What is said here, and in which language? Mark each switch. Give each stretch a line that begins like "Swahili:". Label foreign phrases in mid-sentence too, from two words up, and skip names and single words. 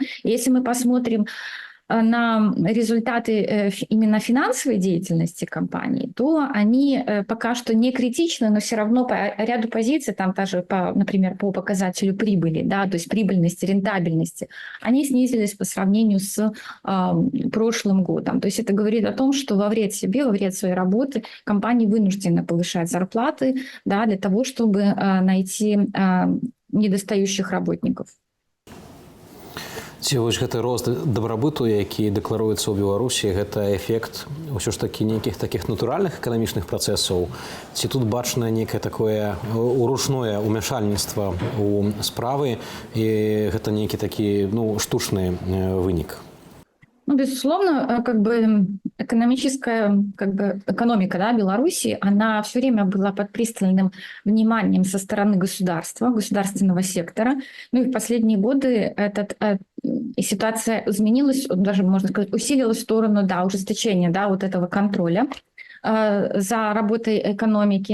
Russian: Если мы посмотрим на результаты именно финансовой деятельности компании, то они пока что не критичны, но все равно по ряду позиций, там даже, например, по показателю прибыли, да, то есть прибыльности, рентабельности, они снизились по сравнению с прошлым годом. То есть это говорит о том, что во вред себе, во вред своей работы компании вынуждены повышать зарплаты, да, для того, чтобы найти недостающих работников.
Belarusian: Ці вось гэты рост дабрабыту, які дэкларуецца ў Беларусі, гэта эфект ўсё ж такі нейкіх такіх натуральных эканамічных працэсаў? Ці тут бачна некае такое уручное ўмяшальніцтва ў справы, і гэта нейкі такі, ну, штучны вынік?
Russian: Ну, безусловно, как бы экономика, да, Беларуси, она все время была под пристальным вниманием со стороны государства, государственного сектора. Ну и в последние годы ситуация изменилась, даже, можно сказать, усилилась в сторону, да, ужесточения, да, вот этого контроля за работой экономики.